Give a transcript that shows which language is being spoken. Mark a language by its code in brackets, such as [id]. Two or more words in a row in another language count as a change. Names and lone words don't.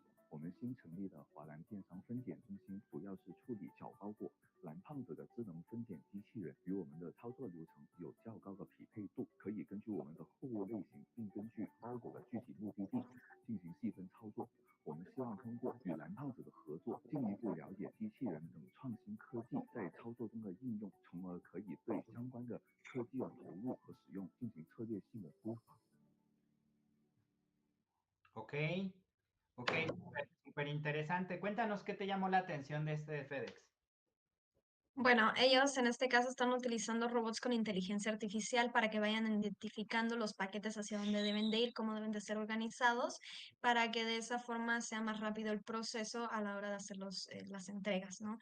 [zh] 我们新成立的华南电商分拣中心主要是处理小包裹，蓝胖子的智能分拣机器人与我们的操作流程有较高的匹配度，可以根据我们的货物类型，并根据包裹的具体目的地进行细分操作。我们希望通过与蓝胖子的合作，进一步了解机器人等创新科技在操作中的应用，从而可以对相关的科技的投入和使用进行策略性的规划。 [es] Ok, súper interesante. Cuéntanos qué te llamó la atención de este FedEx. Bueno, ellos en este caso están utilizando robots con inteligencia artificial para que vayan identificando los paquetes hacia dónde deben de ir, cómo deben de ser organizados, para que de esa forma sea más rápido el proceso a la hora de hacer las entregas, ¿no?